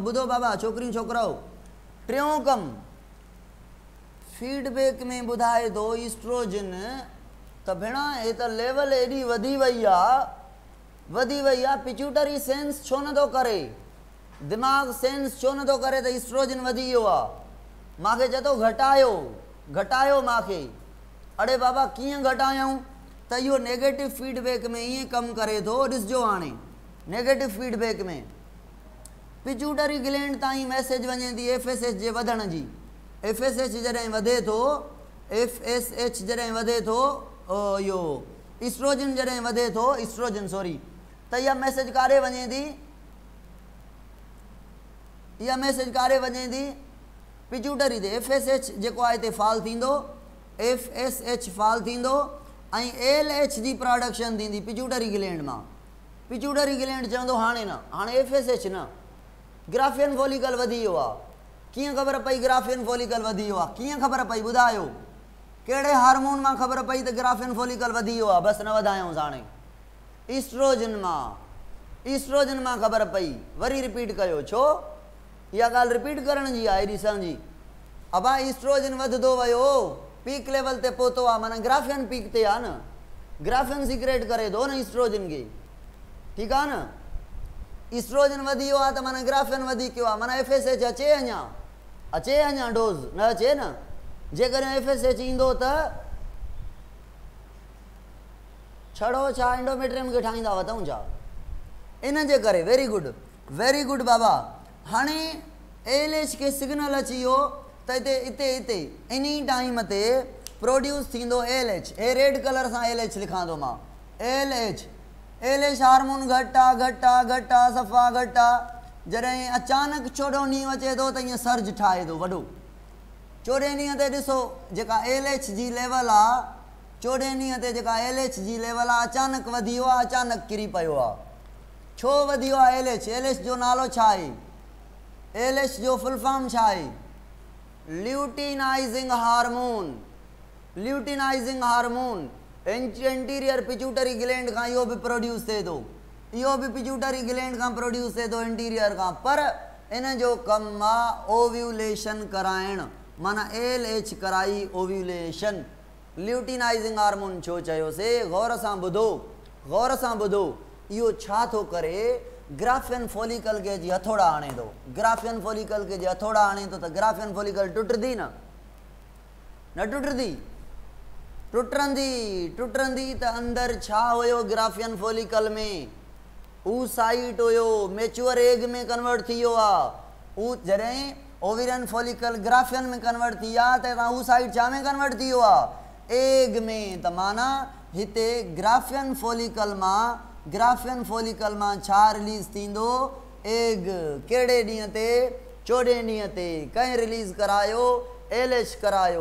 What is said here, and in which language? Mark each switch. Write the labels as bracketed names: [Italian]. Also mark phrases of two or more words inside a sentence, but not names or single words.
[Sindhi] ॿुधो बाबा छोकिरियूं छोकिराओ, टियों कमु फीडबैक में ॿुधाए थो ईस्ट्रोजन त भेणा हे त लेवल एॾी वधी वई आहे, पिट्यूटरी सेंस छो नथो करे, दिमाग़ सेंस छो नथो करे त ईस्ट्रोजन वधी वियो आहे। मूंखे चए थो घटायो मूंखे। अड़े बाबा कीअं घटायूं? त इहो [English] negative feedback [Sindhi] में ईअं कमु करे थो। ॾिसजो हाणे [English] negative feedback [Sindhi] में [English] pituitary gland [Sindhi] ताईं मैसेज वञे थी FSH जे वधण जी। FSH जॾहिं वधे थो, FSH जॾहिं वधे थो, इहो ईस्ट्रोजन जॾहिं वधे थो, ईस्ट्रोजन सॉरी, त इहा मैसेज काॾे वञे थी? इहा मैसेज काॾे वञे थी? पिट्यूटरी ते। FSH जेको आहे हिते फॉल थींदो, FSH फॉल थींदो ऐं LH जी प्रोडक्शन थींदी [English] pituitary gland [Sindhi] मां। [English] pituitary gland [Sindhi] चवंदो हाणे न, हाणे FSH न, [English] Graafian follicle [Sindhi] वधी वियो आहे। कीअं ख़बर पई [English] Graafian follicle [Sindhi] वधी वियो आहे? कीअं ख़बर पई ॿुधायो? कहिड़े हार्मोन मां ख़बर पई त [English] Graafian follicle [Sindhi] वधी वियो आहे? बसि न वधायूंसि हाणे, ईस्ट्रोजन मां ख़बर पई। वरी रिपीट कयो, छो? इहा ॻाल्हि रिपीट करण जी आहे एॾी समझी। अबा ईस्ट्रोजन वधंदो वियो, [English] peak level [Sindhi] ते पहुतो आहे, माना ग्राफियन पीक ते आहे न, ग्राफियन सीक्रेट करे थो न ईस्ट्रोजन खे, ठीकु आहे न। ईस्ट्रोजन वधी वियो आहे त माना ग्राफियन वधी वियो आहे, माना FSH अचे अञा डोज़ न अचे न। जेकॾहिं FSH ईंदो त छड़ो छा एंडोमेट्रियम खे ठाहींदा वधूं छा? इन जे करे [English] very good [Sindhi] बाबा। हाणे LH खे सिग्नल अची वियो त हिते इन टाइम ते प्रोड्यूस थींदो LH। हे [English] red colour [Sindhi] सां LH लिखां थो मां, [English] LH hormone [Sindhi] घटि आहे, सफ़ा घटि आहे। जॾहिं अचानक 14 ॾींहुं अचे थो त ईअं सर्ज ठाहे थो वॾो। 14 ॾींहं ते ॾिसो जेका LH जी लेवल आहे, 14 ॾींहं ते जेका LH जी लेवल आहे अचानक वधी वियो आहे, अचानक किरी पियो आहे। छो वधी वियो आहे LH जो नालो छा आहे? LH जो [English] full form [Sindhi] छा आहे? [English] luteinizing hormone. luteinizing hormone anterior pituitary gland [Sindhi] का इहो भी प्रोड्यूस थे तो, इहो भी [English] pituitary gland [Sindhi] का प्रोड्यूस थे तो इंटीरियर का, पर इन जो कम आ ओव्यूलेशन कराइण, माना LH कराई ओव्यूलेशन। [English] luteinizing hormone [Sindhi] छो चयो से, गौर सां ॿुधो, गौर सां ॿुधो, इहो छा थो करे, [English] Graafian follicle [Sindhi] के जी हथोड़ा आणे थो, [English] Graafian follicle [Sindhi] के जी हथोड़ा आणे थो त [English] Graafian follicle [Sindhi] टुटंदी न, न टुटंदी, टुटंदी त अंदर छा हुयो [English] Graafian follicle [Sindhi] में, ऊ साइट हुयो [English] mature egg [Sindhi] में कन्वर्ट थी वियो आ, ऊ जॾहिं [English] ovarian follicle Graafian [Sindhi] में कन्वर्ट थी आ त ऊ साइट छा में कन्वर्ट थी वियो आ, एग में। त माना हिते [English] Graafian follicle [Sindhi] मां छा रिलीज थींदो, एग। कहिड़े ॾींहं ते, 14 ॾींहं ते कंहिं रिलीज करायो, LH करायो।